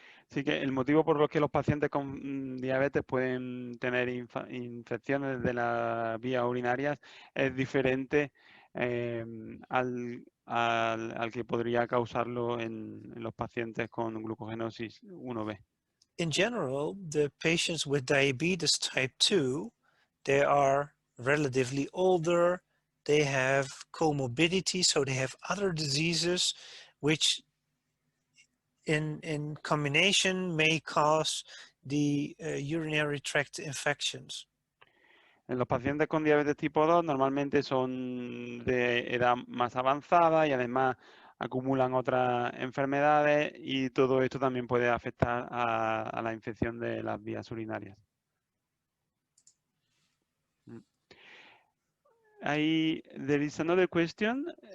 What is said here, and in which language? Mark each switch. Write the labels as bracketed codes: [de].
[es] Así que el motivo por el que los pacientes con diabetes pueden tener infecciones de las vías urinarias es diferente al que podría causarlo en los pacientes con glucogenosis 1B. [en] In general, the patients with diabetes type 2, they are relatively older, they have comorbidity, so they have other diseases which in combination may cause the urinary tract infections. [es] En los pacientes con diabetes tipo 2 normalmente son de edad más avanzada y además acumulan otras enfermedades y todo esto también puede afectar a la infección de las vías urinarias. [en] There is another question.